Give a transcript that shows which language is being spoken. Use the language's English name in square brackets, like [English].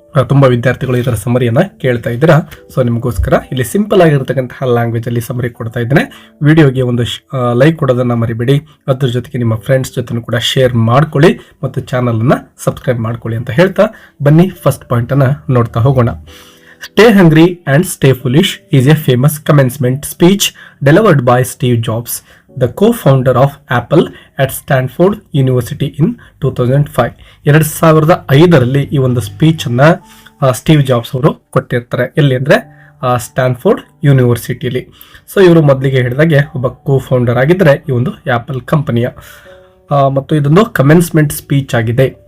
[Kannada] ತುಂಬ ವಿದ್ಯಾರ್ಥಿಗಳು ಇದರ ಸಮರಿಯನ್ನು ಕೇಳ್ತಾ ಇದ್ದೀರಾ. ಸೊ ನಿಮಗೋಸ್ಕರ ಇಲ್ಲಿ ಸಿಂಪಲ್ ಆಗಿರತಕ್ಕಂತಹ ಲ್ಯಾಂಗ್ವೇಜಲ್ಲಿ ಸಮರಿ ಕೊಡ್ತಾ ಇದ್ದೇನೆ. ವಿಡಿಯೋಗೆ ಒಂದು ಲೈಕ್ ಕೊಡೋದನ್ನು ಮರಿಬೇಡಿ. ಅದ್ರ ಜೊತೆಗೆ ನಿಮ್ಮ ಫ್ರೆಂಡ್ಸ್ ಜೊತೆ ಕೂಡ ಶೇರ್ ಮಾಡ್ಕೊಳ್ಳಿ ಮತ್ತು ಚಾನಲನ್ನು ಸಬ್ಸ್ಕ್ರೈಬ್ ಮಾಡ್ಕೊಳ್ಳಿ ಅಂತ ಹೇಳ್ತಾ ಬನ್ನಿ ಫಸ್ಟ್ ಪಾಯಿಂಟನ್ನು ನೋಡ್ತಾ ಹೋಗೋಣ. [English] Stay hungry and stay foolish is a famous commencement speech delivered by Steve Jobs, the co-founder of Apple at Stanford University in 2005. [Kannada] 2005ರಲ್ಲಿ ಈ ಒಂದು ಸ್ಪೀಚನ್ನು ಸ್ಟೀವ್ ಜಾಬ್ಸ್ ಅವರು ಕೊಟ್ಟಿರ್ತಾರೆ. ಎಲ್ಲಿ ಅಂದರೆ ಸ್ಟ್ಯಾನ್ಫೋರ್ಡ್ ಯೂನಿವರ್ಸಿಟಿಯಲ್ಲಿ. ಸೊ ಇವರು ಮೊದಲಿಗೆ ಹೇಳಿದಾಗೆ ಒಬ್ಬ ಕೋ-ಫೌಂಡರ್ ಆಗಿದ್ದರೆ ಈ ಒಂದು ಆ್ಯಪಲ್ ಕಂಪನಿಯ ಮತ್ತು ಇದೊಂದು ಕಮೆನ್ಸ್ಮೆಂಟ್ ಸ್ಪೀಚ್ ಆಗಿದೆ.